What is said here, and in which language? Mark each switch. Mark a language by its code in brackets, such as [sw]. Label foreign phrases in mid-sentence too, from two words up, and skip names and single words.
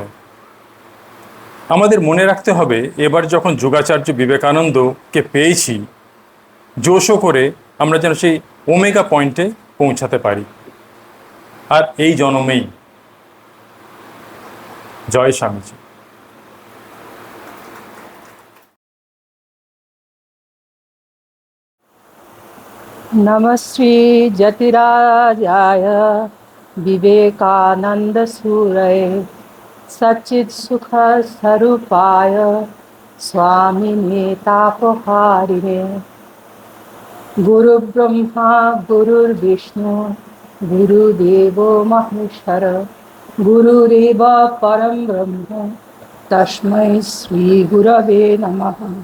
[bn] আমাদের মনে রাখতে হবে এবার যখন যোগাচার্য বিবেকানন্দকে পেয়েছি, জোশো করে আমরা যেন সেই [en] omega point [bn] পৌঁছাতে পারি, আর এই জন্মেই। জয় স্বামীজি। [sa] नमः श्री जतिराजाय विवेकानंद सूरये सच्चित् सुख स्वरूपाय स्वामिने तापहारिणे गुरु ब्रह्मा गुरुर्विष्णु गुरुदेव महेश्वर गुरुरेव परम ब्रह्म तस्मै श्री गुरवे नमः।